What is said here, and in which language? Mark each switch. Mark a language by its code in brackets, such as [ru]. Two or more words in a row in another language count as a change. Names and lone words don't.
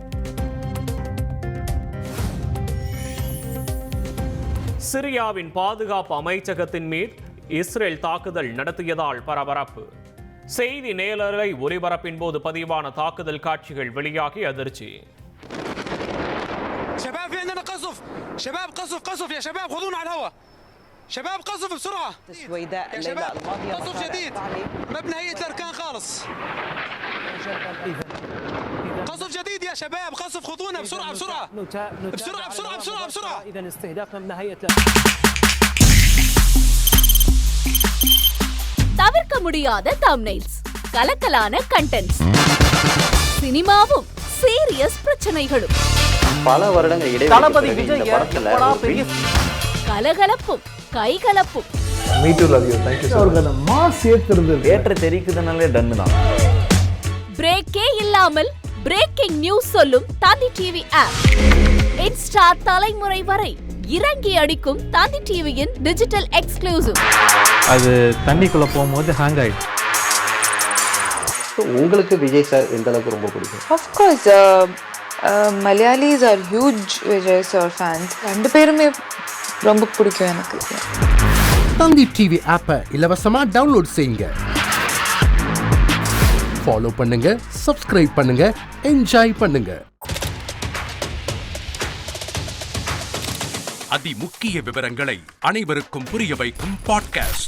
[ta] சிரியாவின் பாதுகாப்பு அமைச்சகத்தின் மீது இஸ்ரேல் தாக்குதல் நடத்தியதால் பரபரப்பு. செய்தி நேரலை ஒலிபரப்பின் போது பதிவான தாக்குதல் காட்சிகள் வெளியாகி அதிர்ச்சி. [ar] شباب في عندنا قصف شباب قصف يا شباب خذونا على الهواء شباب قصف بسرعة السويداء يا شباب قصف جديد مبنى هيئة الأركان خالص قصف جديد يا شباب قصف خذونا بسرعة بسرعة إذا استهداف مبنى هيئة [ta] தவிர்க்க முடியாத தம்ப்நெயில்ஸ், கலக்கலான கண்டென்ட்ஸ், சினிமாவும் சீரியஸ் பிரச்சனைகளும், பல வருடங்கள் இடைவெளி இந்த படத்துல கலகலப்பும் கைகலப்பும், ஏற்ற தெரிக்குதுனாலே டன்னு தான். பிரேக்கே இல்லாமல் [en] breaking news [ta] சொல்லும் தந்தி டிவி ஆப். இன்ஸ்டா தலைமுறை வரை இறங்கி அடிக்கும் தந்தி டிவியின் [en] digital exclusive. [ta] அது தண்ணிக்குள்ள போகும்போது ஹேங் ஆயிடுச்சு. உங்களுக்கு விஜய் சார் எந்த அளவுக்கு ரொம்ப பிடிக்கும்? [en] Of course, Malayalis are huge Vijay sir fans. [ta] ரெண்டு பேருமே ரொம்ப பிடிக்கும் எனக்கு. தந்தி டிவி ஆப்பை இலவசமா டவுன்லோட் செய்யுங்க. ஃபாலோ பண்ணுங்க, சப்ஸ்கிரைப் பண்ணுங்க, என்ஜாய் பண்ணுங்க. அதிமுக்கிய விவரங்களை அனைவருக்கும் புரிய வைக்கும் பாட்காஸ்ட்.